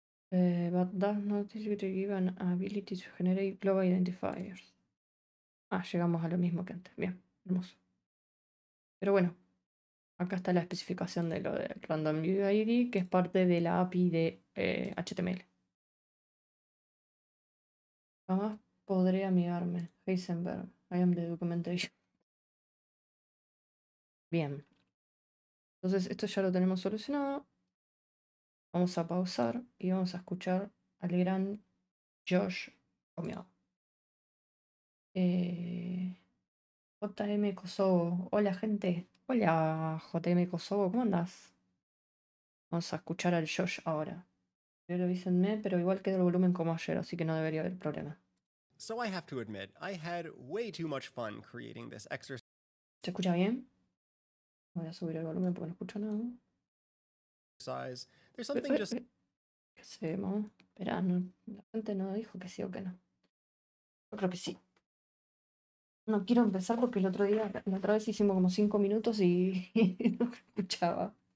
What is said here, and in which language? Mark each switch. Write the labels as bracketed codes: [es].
[en] But does not give an ability to generate global identifiers. [es] Ah, llegamos a lo mismo que antes. Bien, hermoso. Pero bueno, acá está la especificación de lo de Random UID, que es parte de la API de HTML. Jamás podré amigarme. Heisenberg. [en] I am the documentation. [es] Bien. Entonces esto ya lo tenemos solucionado. Vamos a pausar y vamos a escuchar al gran Josh Comeau. JM Kosovo. Hola, gente. Hola, JM Kosovo. ¿Cómo andás? Vamos a escuchar al Josh ahora. Pero avísenme, pero igual queda el volumen como ayer, así que no debería haber problema. [en] So I have to admit, I had way too much fun creating this exercise. [es] ¿Se escucha bien? Voy a subir el volumen porque no escucho nada. [en] There's something just [es] ¿Qué hacemos? Espera, no, la gente no dijo que sí o que no. Yo creo que sí. No quiero empezar porque el otro día, la otra vez hicimos como 5 minutos y no escuchaba.